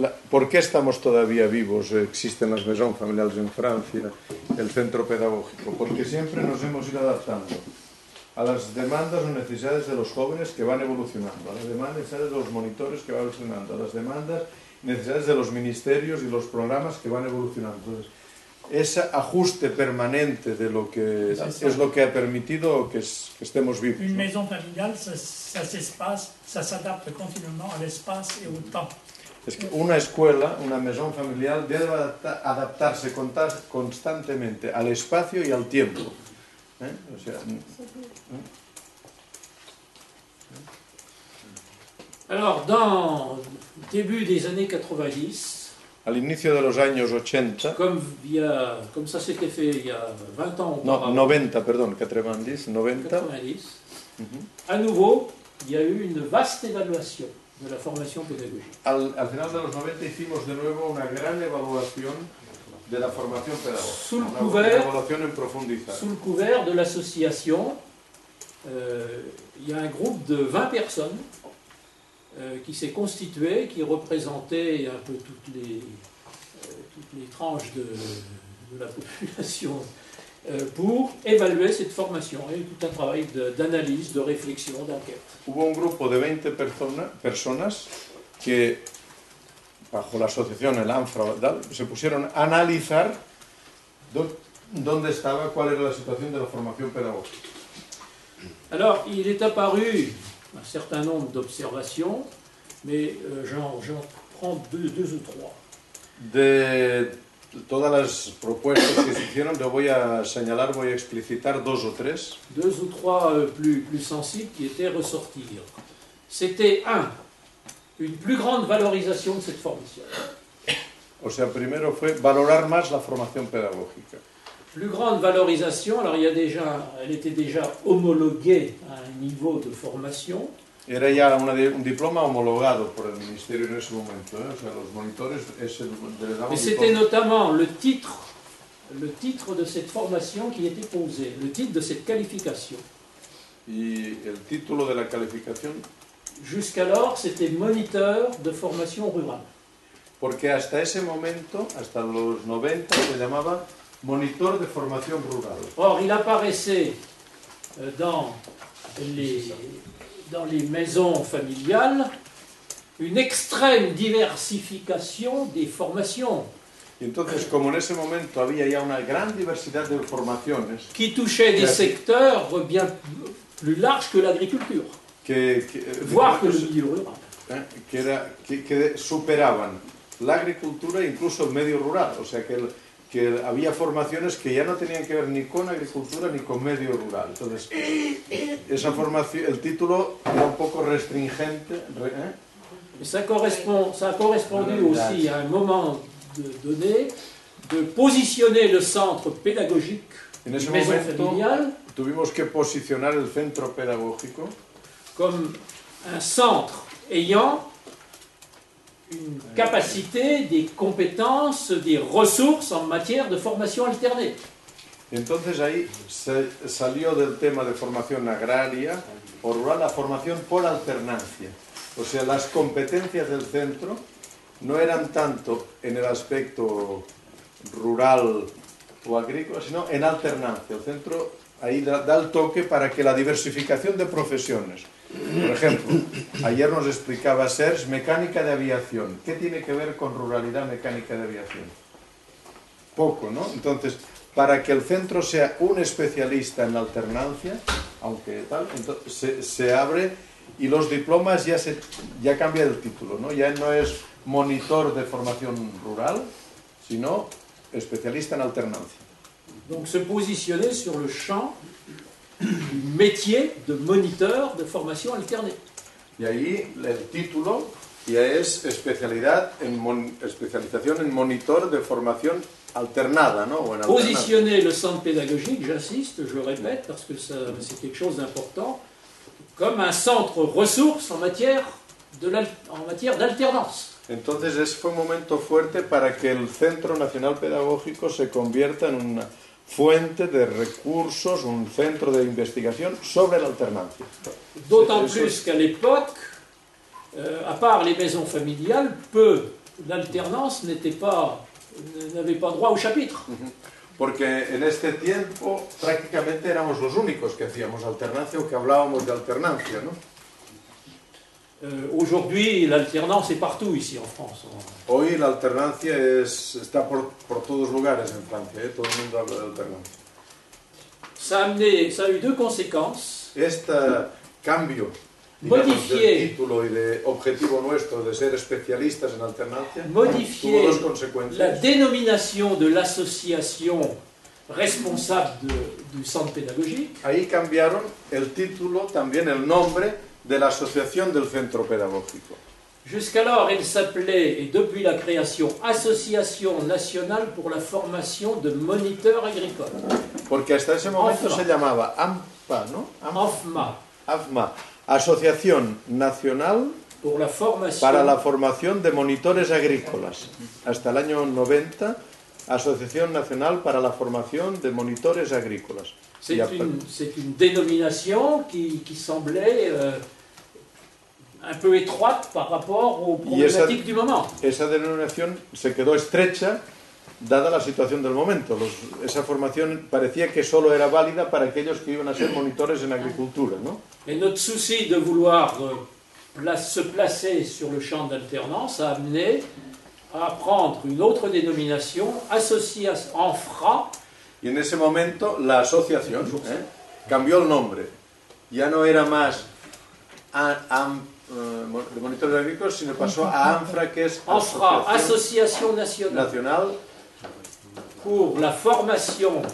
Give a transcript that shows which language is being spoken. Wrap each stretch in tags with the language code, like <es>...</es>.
<es>¿Por qué estamos todavía vivos? Existen las maisons familiales en Francia, el centro pedagógico, porque siempre nos hemos ido adaptando a las demandas o necesidades de los jóvenes que van evolucionando, a las demandas y necesidades de los monitores que van evolucionando, a las demandas y necesidades de los ministerios y los programas que van evolucionando. Entonces, ese ajuste permanente de lo que es lo que ha permitido que estemos vivos,</es> <fr>Une</fr> <es>¿no?</es> <fr>maison familiale, ça s'adapte continuellement à l'espace et au temps.</fr> <es>Es que una escuela, una maison familiar, debe adaptarse constantemente al espacio y al tiempo. O sea,</es> <fr>Alors, dans le début des années 90,</fr> <es>al inicio de los años 80,</es> <fr>comme ça s'était fait il y a 20 ans</fr> <es>no,</es> <fr>auparavant,</fr> <es>90, perdón, 90,</es> <fr>90, à nouveau, il y a eu une vaste évaluation de la formation pédagogique.</fr> <es>Al final de los 90 hicimos de nuevo una gran evaluación de la formación pedagógica, una evaluación en profundidad.</es> <fr>Sous le couvert de l'association, il y a un groupe de 20 personnes qui s'est constitué, qui représentait un peu toutes les tranches de la population pour évaluer cette formation. Il y a eu tout un travail d'analyse, de réflexion, d'enquête.</fr> <es>Hubo un grupo de 20 personas que, bajo la asociación El ANFRA, se pusieron a analizar dónde estaba, cuál era la situación de la formación pedagógica.</es> <fr>Alors, il est apparu un certain nombre d'observations, mais j'en prends deux ou trois.</fr> <es>De todas las propuestas que se hicieron, yo voy a señalar, voy a explicitar dos o tres.</es> <fr>Deux ou trois plus sensibles qui étaient ressortir. C'était une plus grande valorisation de cette formation.</fr> <es>O sea, primero fue valorar más la formación pedagógica.</es> <fr>Plus grande valorisation, alors elle était déjà homologuée à un niveau de formation.</fr> <es>Era ya un diploma homologado por el ministerio en ese momento, ¿eh? O sea, los monitores les daban</es> <fr>Mais c'était notamment le titre de cette formation qui était posé, le titre de cette qualification.</fr> <es>Y el título de la calificación,</es> <fr>Jusqu'alors, c'était moniteur de formation rurale.</fr> <es>porque hasta ese momento, hasta los 90, se llamaba monitor de formación rural.</es> <fr>Or, il apparaissait dans les maisons familiales une extrême diversification des formations</fr> <es>Y entonces, como en ese momento había ya una gran diversidad de formaciones,</es> <fr>qui touchaient des secteurs bien plus larges que l'agriculture, voire que le milieu rural.</fr> <es>que superaban la agricultura e incluso el medio rural. O sea, que había formaciones que ya no tenían que ver ni con agricultura ni con medio rural. Entonces, esa formación, el título era un poco restringente.</es> <fr>Et ça a correspondu aussi à un moment donné de positionner le centre pédagogique</fr> <es>En ese</es> <fr>des maisons</fr> <es>momento</es> <fr>familiales</fr> <es>tuvimos que posicionar el centro pedagógico</es> <fr>comme un centre ayant une capacité, des compétences, des ressources en matière de formation alternée.</fr> <es>Entonces ahí se salió del tema de formación agraria o rural la formación por alternancia. O sea, las competencias del centro no eran tanto en el aspecto rural o agrícola, sino en alternancia. El centro ahí da el toque para que la diversificación de profesiones. Por ejemplo, ayer nos explicaba Serge mecánica de aviación. ¿Qué tiene que ver con ruralidad mecánica de aviación? Poco, ¿no? Entonces, para que el centro sea un especialista en alternancia, aunque tal, entonces se abre y los diplomas ya cambia el título, ¿no? Ya no es monitor de formación rural, sino especialista en alternancia.</es> <fr>Donc se positionner sur le champ du métier de moniteur de formation alternée.</fr> <es>Y ahí el título ya es especialización en monitor de formación alternada, ¿no? O en</es> <fr>Positionner le centre pédagogique, j'insiste, je répète, parce que c'est quelque chose d'important, comme un centre ressources en matière d'alternance.</fr> <es>Entonces fue un momento fuerte para que el Centro Nacional Pedagógico se convierta en una fuente de recursos, un centro de investigación sobre la alternancia.</es> <fr>D'autant plus qu'à l'époque, à part les maisons familiales, l'alternance n'avait pas droit au chapitre.</fr> <es>Porque en este tiempo prácticamente éramos los únicos que hacíamos alternancia o que hablábamos de alternancia, ¿no?</es> <fr>Aujourd'hui, l'alternance est partout ici en France.</fr> <es>Hoy la alternancia está por todos lugares en Francia, ¿eh? Todo el mundo habla de alternancia.</es> <fr>Ça a eu deux conséquences.</fr> <es>Este cambio, digamos, del título y de objetivo nuestro de ser especialistas en alternancia tuvo dos consecuencias. La dénomination de l'association responsable du centre pédagogique. Ahí cambiaron el título, también el nombre de la asociación del centro pedagógico.</es> <fr>Jusqu'alors, elle s'appelait, et depuis la création, Association nationale pour la formation de moniteurs agricoles.</fr> <es>Porque hasta ese momento se llamaba AMPA, ¿no? AFMA, Asociación Nacional para la Formación de Monitores Agrícolas. Hasta el año 90, Asociación Nacional para la Formación de Monitores Agrícolas.</es> <fr>C'est une dénomination qui semblait un peu étroite par rapport aux problématiques du moment.</fr> <es>Esa denominación se quedó estrecha dada la situación del momento. Esa formación parecía que solo era válida para aquellos que iban a ser monitores en agricultura, ¿no?</es> <fr>Et notre souci de vouloir se placer sur le champ d'alternance a amené à prendre une autre dénomination, association en FRA.</fr> <es>Y en ese momento la asociación cambió el nombre. Ya no era más de monitores agrícolas, sino pasó a ANFRA, que es</es> <fr>Asociación Nacional pour la formation</fr>